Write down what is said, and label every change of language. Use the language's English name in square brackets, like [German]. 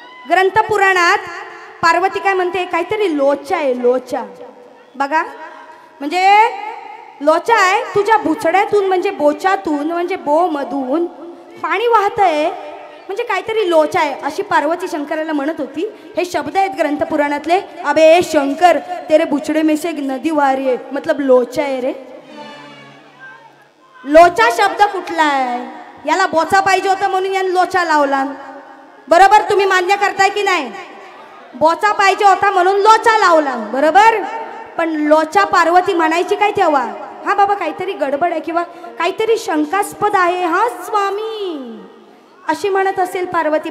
[Marathi] ग्रंथपुराणात पार्वती काय म्हणते, काहीतरी लोचा आहे लोचा. बघा म्हणजे लोचा आहे तुझ्या बुचड्यातून, म्हणजे बोचातून म्हणजे बो मधून पाणी वाहत आहे, म्हणजे काहीतरी लोचा आहे अशी पार्वती शंकराला म्हणत होती. हे शब्द आहेत ग्रंथपुराणातले. [Hindi] अबे शंकर तेरे बुचड़े में से नदी वारी है, मतलब [Marathi] लोचा आहे रे. लोचा शब्द कुठला आहे? याला बोचा पाहिजे होता म्हणून याने लोचा लावला, बरोबर? तुम्ही मान्य करताय की नाही? बोचा पाहिजे होता म्हणून लोचा लावला, बरोबर? पण लोचा पार्वती म्हणायची काय तेव्हा? हा बाबा काहीतरी गडबड आहे किंवा काहीतरी शंकास्पद आहे, हा स्वामी अशी म्हणत असेल पार्वती.